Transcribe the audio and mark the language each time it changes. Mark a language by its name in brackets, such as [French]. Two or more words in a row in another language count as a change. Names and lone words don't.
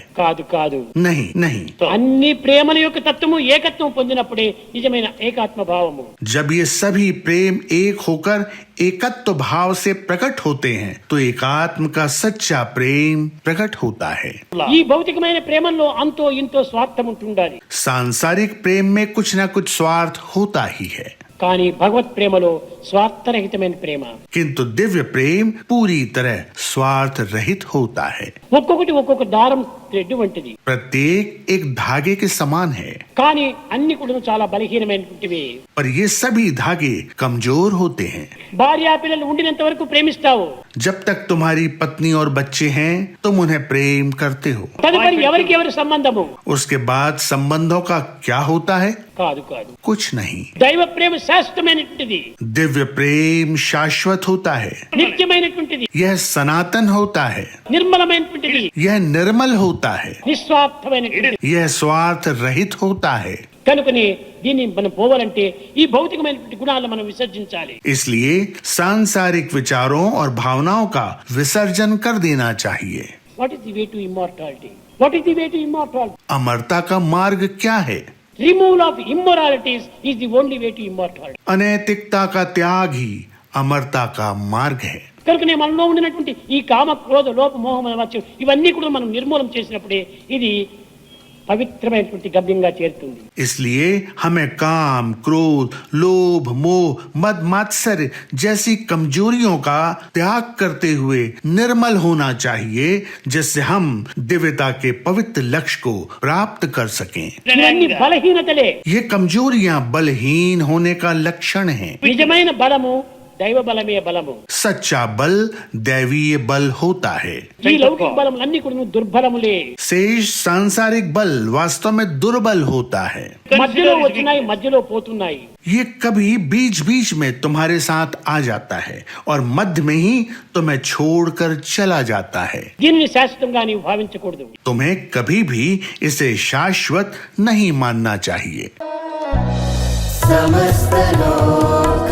[Telugu] కాదు కాదు, [Hindi] नहीं नहीं, [Telugu] అన్ని ప్రేమల యొక్క తత్వము ఏకత్వం పొందినప్పుడే నిజమైన ఏకాత్మ భావము. [Hindi] जब ये सभी प्रेम एक होकर एकत्व भाव से प्रकट होते हैं तो एकात्म का सच्चा प्रेम प्रकट होता है. [Telugu] ఈ భౌతికమైన ప్రేమల్లో అంతో ఇంతో స్వార్థం ఉంటుండాలి. [Hindi] सांसारिक प्रेम में कुछ न कुछ स्वार्थ होता ही है, [Telugu] కానీ భగవత్ ప్రేమలో స్వార్థరహితమైన ప్రేమ. [Hindi] किंतु दिव्य प्रेम पूरी तरह स्वार्थ रहित होता है. [Telugu] ఒక్కొక్కటి ఒక్కొక్క దారం థ్రెడ్ వంటిది. [Hindi] प्रत्येक एक धागे के समान है, [Telugu] కానీ అన్ని కూడా చాలా బలహీనమైనటువంటివి. [Hindi] पर ये सभी धागे कमजोर होते हैं. [Telugu] భార్య పిల్లలు ఉండినంత వరకు ప్రేమిస్తావు. [Hindi] जब तक तुम्हारी पत्नी और बच्चे हैं तुम उन्हें प्रेम करते हो. [Telugu] తదుపరి ఎవరికి ఎవరి సంబంధము? [Hindi] उसके बाद संबंधों का क्या होता है? [Telugu] కాదు కాదు, [Hindi] कुछ नहीं. [Telugu] దైవ ప్రేమ శాశ్వతమైనటువంటిది, [Hindi] दिव्य प्रेम शाश्वत होता है, [Telugu] నిత్యమైనటువంటిది, [Hindi] यह सनातन होता है, [Telugu] నిర్మలమైనటువంటిది, [Hindi] यह निर्मल होता है, [Telugu] నిస్వార్థమైనటువంటిది. [Hindi] यह स्वार्थ रहित होता है. [Telugu] కనుకనే దీన్ని మనం పోవాలంటే ఈ భౌతికమైనటువంటి గుణాలను మనం విసర్జించాలి. [Hindi] इसलिए सांसारिक विचारों और भावनाओं का विसर्जन कर देना चाहिए. [English] What is the way to immortality? What is the way to immortality? [Hindi] अमरता का मार्ग क्या है? [English] Removal of immoralities is the only way to immortality. [Hindi] अनैतिकता का त्याग ही अमरता का मार्ग है. [Telugu] కనుకనే మనలో ఉండినటువంటి ఈ కామ క్రోధ లోప మోహం వచ్చి ఇవన్నీ కూడా మనం నిర్మూలన చేసినప్పుడే ఇది పవిత్రమైనటువంటి గమ్యంగా చేరుతుంది. [Hindi] इसलिए हमें काम, क्रोध, लोभ, मोह, मद मात्सर्य जैसी कमजोरियों का त्याग करते हुए निर्मल होना चाहिए, जिससे हम दिव्यता के पवित्र लक्ष्य को प्राप्त कर सकें. [Telugu] ఇవన్నీ బలహీనతలే. [Hindi] ये कमजोरियां बलहीन होने का लक्षण हैं. [Telugu] నిజమైన బలము దైవ బలమే బలము. [Hindi] सच्चा बल दैवीय बल होता है. [Telugu] ఈ లౌకిక బలములన్నీ కూడా దుర్బలములే. [Hindi] शेष सांसारिक बल वास्तव में दुर्बल होता है. [Telugu] మధ్యలో వచ్చినాయి, మధ్యలో పోతున్నాయి. [Hindi] ये कभी बीच बीच में तुम्हारे साथ आ जाता है और मध्य में ही तुम्हें छोड़कर चला जाता है. [Telugu] దీనిని శాశ్వతంగా నీవు భావించకూడదు. [Hindi] तुम्हें कभी भी इसे शाश्वत नहीं मानना चाहिए. समस्त लोक